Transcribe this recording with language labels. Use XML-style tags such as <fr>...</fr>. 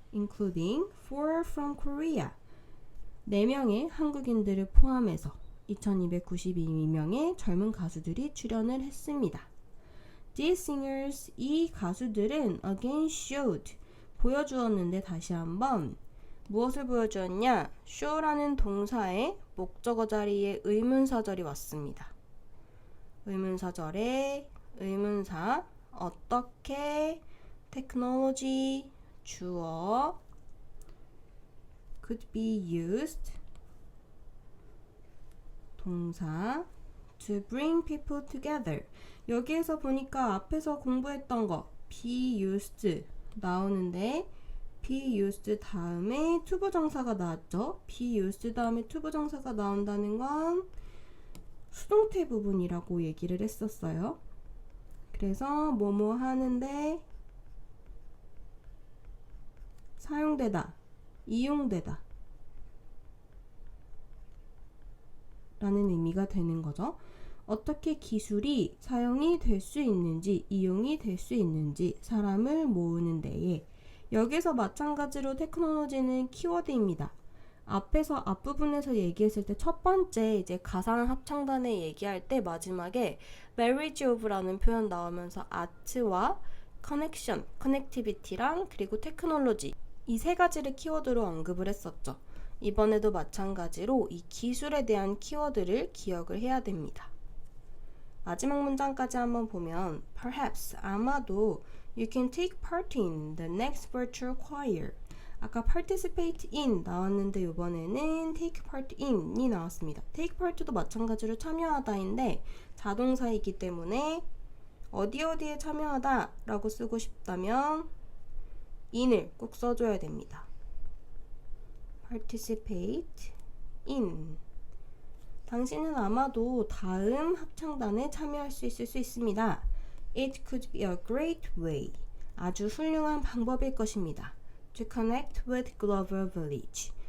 <en>including 4 from Korea,</en> <ko>4명의 한국인들을 포함해서 2292명의 젊은 가수들이 출연을 했습니다.</ko> <en>These singers,</en> <ko>이 가수들은</ko> <en>again showed,</en> <ko>보여주었는데 다시 한번 무엇을 보여주었냐? show라는 동사의 목적어 자리에 의문사절이 왔습니다. 의문사절에 의문사, 어떻게,</ko> <en>technology, 주어, could be used, 동사, to bring people together.</en> <ko>여기에서 보니까 앞에서 공부했던 거 be used 나오는데, be used 다음에 투부정사가 나왔죠. be used 다음에 투부정사가 나온다는 건 수동태 부분이라고 얘기를 했었어요. 그래서 뭐뭐 하는데 사용되다, 이용되다 라는 의미가 되는 거죠. 어떻게 기술이 사용이 될 수 있는지, 이용이 될 수 있는지 사람을 모으는 데에, 여기서 마찬가지로 테크놀로지는 키워드입니다. 앞에서 앞부분에서 얘기했을 때 첫 번째 이제 가상 합창단에 얘기할 때 마지막에 marriage of라는 표현 나오면서 아트와 커넥션, 커넥티비티랑 그리고 테크놀로지 이 세 가지를 키워드로 언급을 했었죠. 이번에도 마찬가지로 이 기술에 대한 키워드를 기억을 해야 됩니다.</ko> <en>마지막 문장까지 한번 보면 Perhaps, 아마도 You can take part in the next virtual choir.</en> <ko>아까 participate in 나왔는데 이번에는 take part in이 나왔습니다. take part도 마찬가지로 참여하다인데 자동사이기 때문에 어디에 참여하다 라고 쓰고 싶다면 in을 꼭 써줘야 됩니다.</ko> <en>participate in.</en> <ko>당신은 아마도 다음 합창단에 참여할 수 있을 수 있습니다.</ko> <en>It could be a great way.</en> <ko>아주 훌륭한 방법일 것입니다.</ko> <en>To connect with Glover Village.</en>